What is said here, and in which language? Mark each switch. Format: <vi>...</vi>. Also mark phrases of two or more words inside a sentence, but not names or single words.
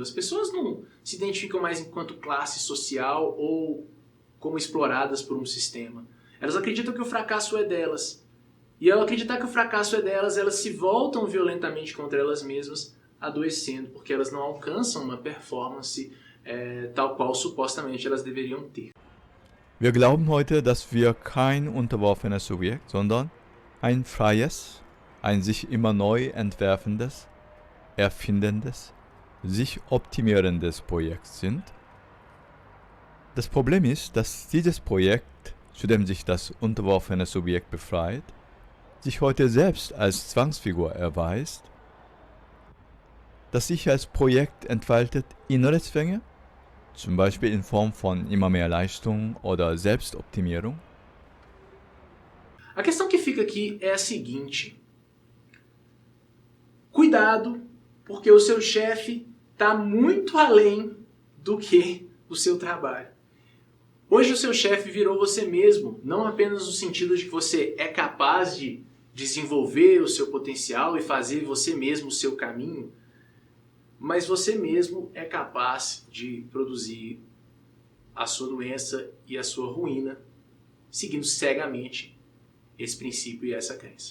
<pt>As pessoas não se identificam mais enquanto classe social ou como exploradas por um sistema. Elas acreditam que o fracasso é delas. E ao acreditar que o fracasso é delas, elas se voltam violentamente contra elas mesmas, adoecendo, porque elas não alcançam uma performance tal qual supostamente elas deveriam ter.</pt> <de>Wir glauben heute, dass wir kein unterworfenes Subjekt, sondern ein freies, ein sich immer neu entwerfendes, erfindendes, sich optimierendes Projekt sind. Das Problem ist, dass dieses Projekt, zu dem sich das unterworfene Subjekt befreit, sich heute selbst als Zwangsfigur erweist, das sich als Projekt entfaltet innere Zwänge, zum Beispiel in Form von immer mehr Leistung oder Selbstoptimierung.</de> <pt>A questão que fica aqui é a seguinte. Cuidado, porque o seu chefe está muito além do que o seu trabalho. Hoje o seu chefe virou você mesmo, não apenas no sentido de que você é capaz de desenvolver o seu potencial e fazer você mesmo o seu caminho, mas você mesmo é capaz de produzir a sua doença e a sua ruína, seguindo cegamente esse princípio e essa crença.</pt>